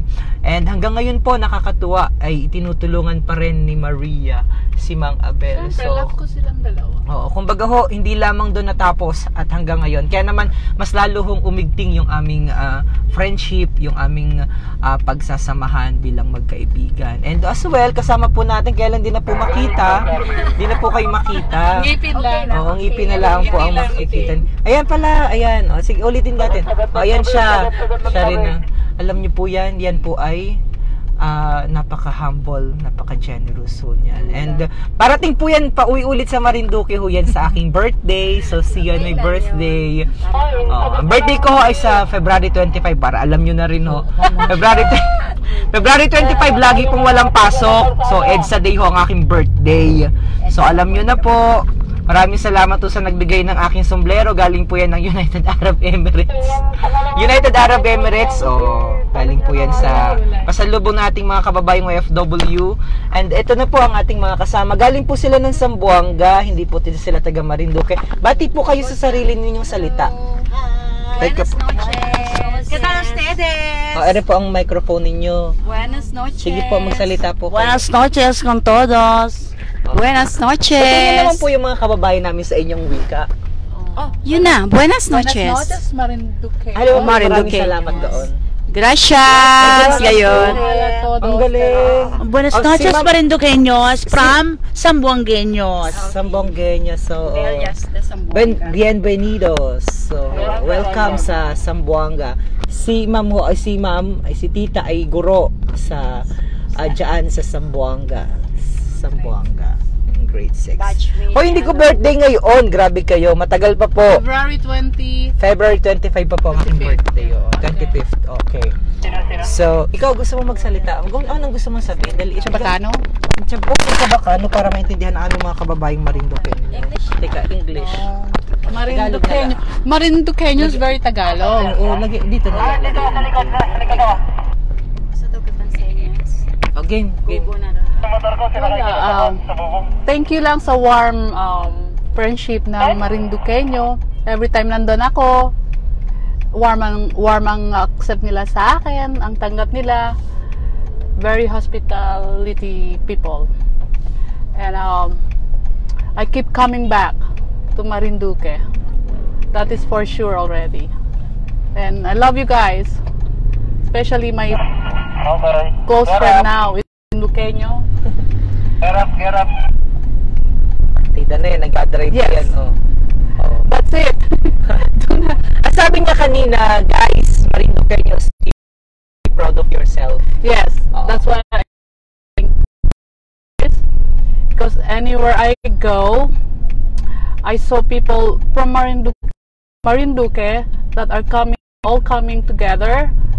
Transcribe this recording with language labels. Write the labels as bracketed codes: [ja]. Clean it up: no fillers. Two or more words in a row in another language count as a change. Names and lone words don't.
[tl] And hanggang ngayon po, nakakatuwa, ay tinutulungan pa rin ni Maria si Mang Abel. Siyempre, love ko silang dalawa. Oo, kumbaga ho, hindi lamang doon natapos at hanggang ngayon. Kaya naman, mas lalo hong umigting yung aming friendship, yung aming pagsasamahan bilang magkaibigan. [en] And as well, [tl] kasama po natin, kaya lang di na po makita. Di na po kayo makita. Ngipin lang. Oo, ngipin na lang po ang makikita. Ayan pala, ayan. O, sige, ulitin natin. O, ayan siya. Siya rin. Alam niyo po yan po ay napaka-humble, napaka-generous ho niyan. And parating po yan, pauwi-ulit sa Marinduque ho yan sa aking birthday. [en] So, see you on my birthday. [tl] Ang birthday ko ho ay sa February 25, para alam nyo na rin ho. February 25, lagi pong walang pasok. So, EDSA Day ho ang aking birthday. So, alam nyo na po. Maraming salamat po sa nagbigay ng aking sombrero. Galing po yan ng United Arab Emirates. United Arab Emirates, galing po yan sa pasalubong nating mga kababayang OFW. And ito na po ang ating mga kasama. Galing po sila ng Zamboanga, hindi po sila taga Marinduque. Bati po kayo sa sarili ninyong salita. [es] Buenas noches. ¿Qué tal ustedes? [tl] Ano po ang microphone ninyo? [es] Buenas noches. [tl] Sige po, magsalita po kayo. [es] Buenas noches con todos. Buenas noches. [tl] Patingin naman po yung mga kababayan namin sa inyong wika. Yun na, [es] buenas noches. Buenas noches, Marinduque. [en] Hello, Marinduque. [tl] maraming salamat doon. Gracias, gayon. [es] Hola a todos. [tl] Ang galing. [es] Buenas Oh, noches, [tl] si Ma'am- [en] Marinduqueños from Zamboangueños. Sambuangueña, so [es] de Zamboanga. bienvenidos. [tl] So, welcome sa Zamboanga. Si Ma'am ho, ay si Tita ay guro sa diyan sa Zamboanga. [en] Grade 6. Batchmate. [tl] Hoy, hindi ko birthday ngayon. Grabe kayo. Matagal pa po. February 20. February 25 pa po ang aking birthday. [en] 25th. Okay. [tl] So, ikaw gusto mo magsalita? Anong gusto mong sabihin? Dali, Chabacano? Chabacano para maintindihan ang mga kababayang Marinduque. [en] English. [tl] Teka, English. [en] Marinduqueño. Marinduqueño is very Tagalog. [tl] Oo, dito na lang. Gusto daw kitang senyas. Game. Bubo na rin. [en] Thank you [tl] lang sa [en] warm friendship [tl] ng Marinduqueño. Every time nandun ako, warm ang accept nila sa akin, ang tanggap nila. [en] Very hospitality people. And I keep coming back to Marinduque. That is for sure already. And I love you guys. Especially my close friend now is Marinduqueño. Get up. [tl] Tita na yan, nag-drive [en] Yes. [tl] yan. [en] That's it. [tl] Sabi niya kanina, guys, Marinduqueños, [en] be proud of yourself. Yes, that's what I think. Because anywhere I go, I saw people from Marinduque that are all coming together.